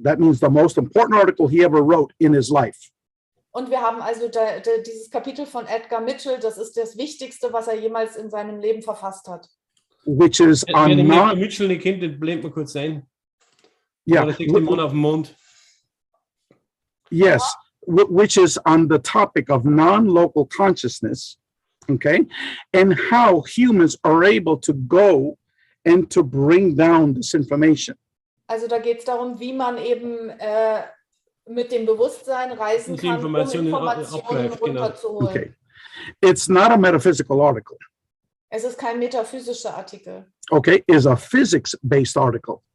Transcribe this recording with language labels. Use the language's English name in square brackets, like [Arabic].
[English] That means the most important article he ever wrote in his life. [German] Und wir haben also dieses Kapitel von Edgar Mitchell, das ist das Wichtigste, was er jemals in seinem Leben verfasst hat. [English] Which is [German] on Edgar Mitchell nicht kennt, den blenden wir kurz ein. [English] Yeah. [German] Auf dem Mond. [English] Yes, which is on the topic of non-local consciousness, okay, and how humans are able to go and to bring down this information. [German] Also da geht es darum, wie man eben mit dem Bewusstsein reisen kann, um Informationen runterzuholen. [English] Okay. It's not a metaphysical article. [German] Es ist kein metaphysischer Artikel. [English] Okay, it's a physics-based article.